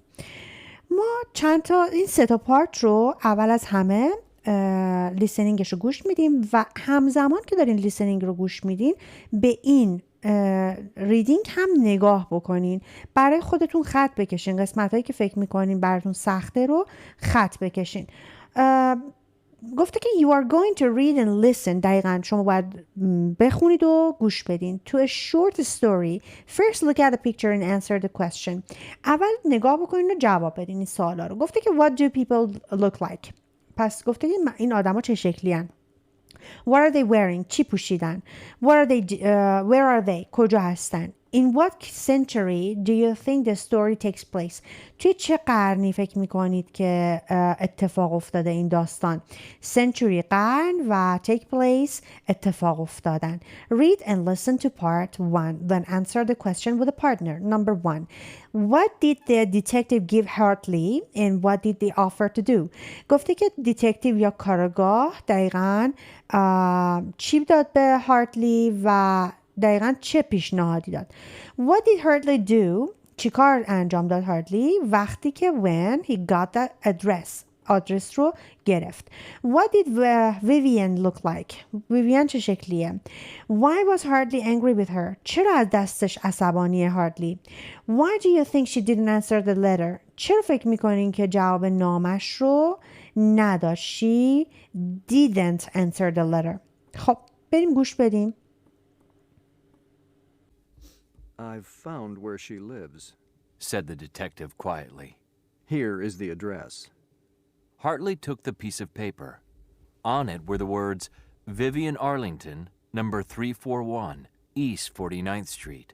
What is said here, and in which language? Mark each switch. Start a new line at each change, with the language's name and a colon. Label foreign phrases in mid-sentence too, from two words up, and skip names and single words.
Persian: ما چند تا این 3 تا پارت رو اول از همه لیسنینگش رو گوش میدیم و همزمان که دارین لیسنینگ رو گوش میدین به این ریدینگ هم نگاه بکنین. برای خودتون خط بکشین. قسمت هایی که فکر میکنین براتون سخته رو خط بکشین. گفته که
English: you are going to read and listen.
Persian: دقیقاً شما باید بخونید و گوش بدین.
English: To a short story, first look at the picture and answer the question.
Persian: اول نگاه بکنین و جواب بدین این سوالا رو. گفته که
English: what do people look like.
Persian: پس گفته که این آدما چه شکلی هن؟
English: What are they wearing?
Persian: چی پوشیدن؟
English: Where are they?
Persian: کجا هستن؟
English: In what century do you think the story takes place?
Persian: توی چه قرنی فکر میکنید که اتفاق افتاده این داستان؟ Century قرن و
English: take place
Persian: اتفاق افتادن.
English: Read and listen to part 1. Then answer the question with a partner. Number 1. What did the detective give Hartley and what did they offer to do?
Persian: گفته که دیتکتیو یا کارگاه دقیقاً چی داد به هارتلی و دقیقاً چه پیشنهادی داد.
English: What did Hartley do?
Persian: چی کار انجام داد هارتلی وقتی که
English: when he got that address
Persian: آدرس رو گرفت.
English: What did Vivian look like?
Persian: Vivian چه شکلیه؟
English: Why was Hartley angry with her?
Persian: چرا از دستش عصبانی هارتلی؟
English: Why do you think she didn't answer the letter?
Persian: چرا فکر میکنین که جواب نامش رو نداد؟
English: She didn't answer the letter.
Persian: خب بریم گوش بدیم.
English: I've found where she lives, said the detective quietly. Here is the address. Hartley took the piece of paper. On it were the words, Vivian Arlington, number 341, East 49th Street.